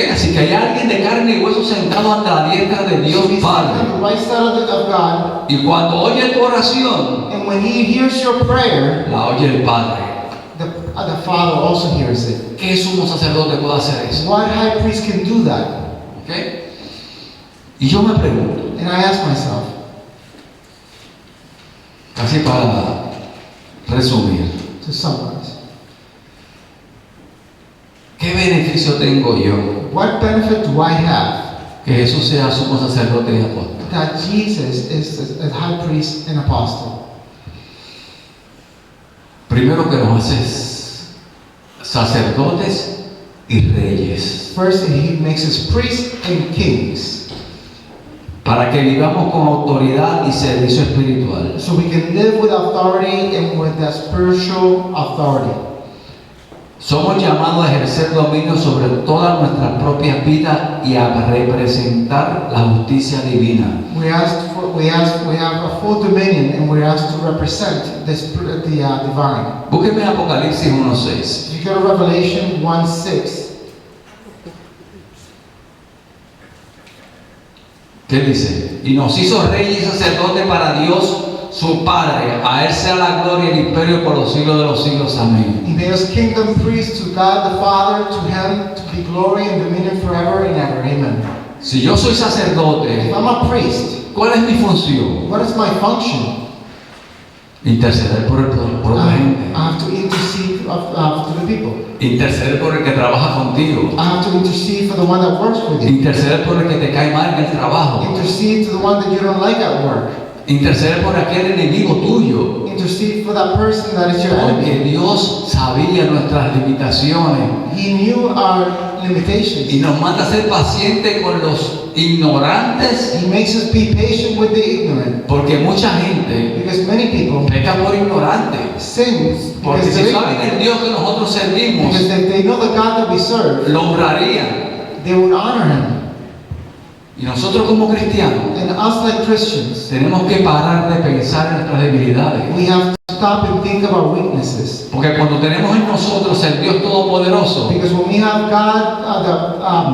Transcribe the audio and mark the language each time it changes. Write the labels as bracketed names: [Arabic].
[Spanish] Así que hay alguien de carne y hueso sentado ante la diestra de Dios [English] So he's [Spanish] Padre. [English] on the right side of God. [Spanish] Y cuando oye tu oración, [English] And when he hears your prayer, [Spanish] la oye el Padre. [English] the Father also hears it. [Spanish] ¿Qué sumo sacerdote puede hacer eso? [English] What high priest can do that? [Spanish] ¿Ok? Y yo me pregunto, [English] And I ask myself, [Spanish] casi para resumir, [English] to summarize, [Spanish] ¿qué beneficio tengo yo [English] what benefit do I have [Spanish] que Jesús sea sumo sacerdote y apóstol? [English] that Jesus is a high priest and apostle? [Spanish] Primero que nos hace sacerdotes y reyes, [English] First, he makes us priests and kings, [Spanish] para que vivamos con autoridad y servicio espiritual. [English] so we can live with authority and with that spiritual authority. [Spanish] Somos llamados a ejercer dominio sobre todas nuestras propias vidas y a representar la justicia divina. [English] We have a full dominion, and we're asked to represent the divine. [Spanish] Búsqueme Apocalipsis 1:6. [English] If you go to Revelation 1:6, [Spanish] ¿Qué dice? Y nos hizo reyes y sacerdotes para Dios su Padre. A Él sea la gloria y el imperio por los siglos de los siglos. Amén. [English] He made us kingdom priests to God the Father, to Him to be glory and dominion forever and ever. Amen. [Spanish] Si yo soy [English] If [Spanish] sacerdote, [English] I'm a priest, [Spanish] ¿cuál es mi función? [English] what is my function? [Spanish] Interceder por la [English] I [Spanish] gente. [English] have to intercede to the people. [Spanish] Interceder por el que trabaja contigo. [English] I have to intercede for the one that works with you. [Spanish] Interceder por el que te cae mal en el trabajo. [English] Intercede to the one that you don't like at work. [Spanish] Interceder por aquel enemigo tuyo. [English] Intercede for that person that is your [Spanish] Porque [English] enemy. [Spanish] Dios sabía nuestras limitaciones [English] He knew our limitations. [Spanish] y nos manda a ser pacientes con los ignorantes, [English] He makes us be patient with the ignorant. [Spanish] porque mucha gente [English] Because many people [Spanish] peca por ignorante. [English] sin [Spanish] Porque [English] because [Spanish] si [English] they're [Spanish] saben [English] ignorant. [Spanish] el Dios que nosotros servimos, [English] Because they know the God that we serve, [Spanish] lo honrarían. [English] they would honor Him. [Spanish] Y nosotros como cristianos [English] And us like Christians, [Spanish] tenemos que parar de pensar en nuestras debilidades. [English] we have to stop and think of our weaknesses. [Spanish] Porque cuando tenemos en nosotros el Dios Todopoderoso, [English] Because when we have God,